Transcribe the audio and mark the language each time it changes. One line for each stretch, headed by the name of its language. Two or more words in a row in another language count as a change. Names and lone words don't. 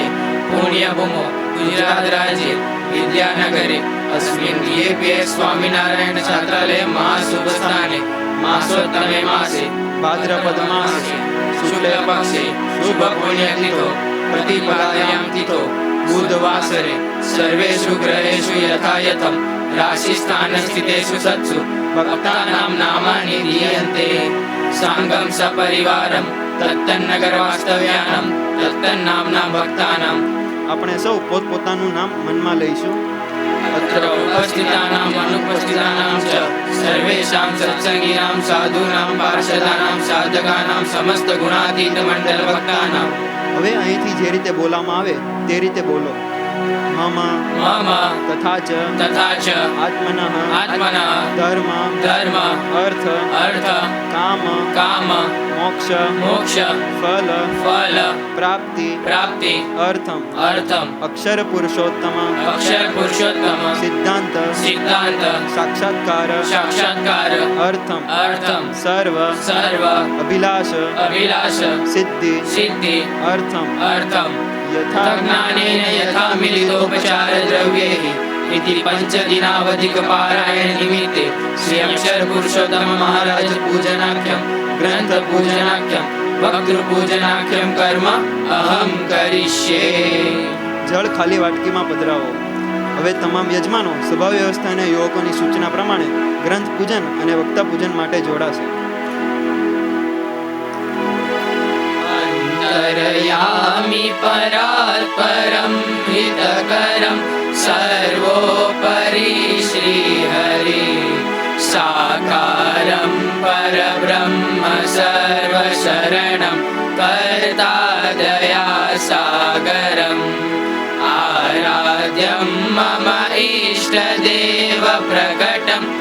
Sanskrit: पुण्यभूमौ गुजरात राज्ये विद्यानगरे अस्मिन् DAPS स्वामिनारायण छात्रालये महाशुभस्थाने मासोत्तमे मासे भाद्रपद मासे शुक्लपक्षे शुभ पुण्यतिथौ प्रतिपदायां तिथौ बुधवासरे सर्वेषु ग्रहेषु यथायथं राशिस्थानस्थितेषु सत्सु भक्तानां नामानि दीयन्ते। सांगं सपरिवारं तत्तन्नगरवास्तव्यानं तत्तन्नाम्ना भक्तानां।
Gujarati: આપણે સૌ પોતપોતાનું નામ મનમાં લઈશું.
Sanskrit: अत्र उपस्थितानाम् अनुपस्थितानां च सर्वेषां सत्संगिनां साधूनां पार्षदानां साधकानां समस्त गुणातीत मंडल भक्तानां
Gujarati: હવે અહીંથી જે રીતે બોલવામાં આવે તે રીતે બોલો. મમ
Sanskrit: મમ તથા ચ તથા ચ આત્મનઃ આત્મનઃ ધર્મ ધર્મ અર્થ અર્થ કામ કામ મોક્ષ મોક્ષ ફલ ફલ પ્રાપ્તિ પ્રાપ્તિ અર્થમ અર્થમ અક્ષર પુરુષોત્તમ અક્ષર પુરુષોત્તમ સિદ્ધાંત સિદ્ધાંત સાક્ષાત્કાર સાક્ષાત્કાર અર્થમ અર્થમ સર્વ સર્વ અભિલાષ અભિલાષ સિદ્ધિ સિદ્ધિ અર્થમ અર્થમ યથા જ્ઞાનેન યથા મિલિતોપચાર દ્રવ્યૈઃ इति पंचदिनावधिक पारायण निमित्ते श्री अक्षर पुरुषोत्तम महाराज पूजनाख्यम ग्रंथ पूजनाख्यम वक्तृ पूजनाख्यम कर्म अहम करिष्ये.
Gujarati: જળ ખાલી વાટકીમાં પધરાવો. હવે તમામ યજમાનો સભા વ્યવસ્થા અને યુવકોની સૂચના પ્રમાણે ગ્રંથ પૂજન અને વક્તા પૂજન માટે જોડાશે.
Sanskrit: अंतरयामि परात् परं हितकरं सर्वोपरि श्रीहरि साकारं परब्रह्म सर्वशरणं कर्तादयासागरम् आराध्यं मम इष्टदेव प्रकटं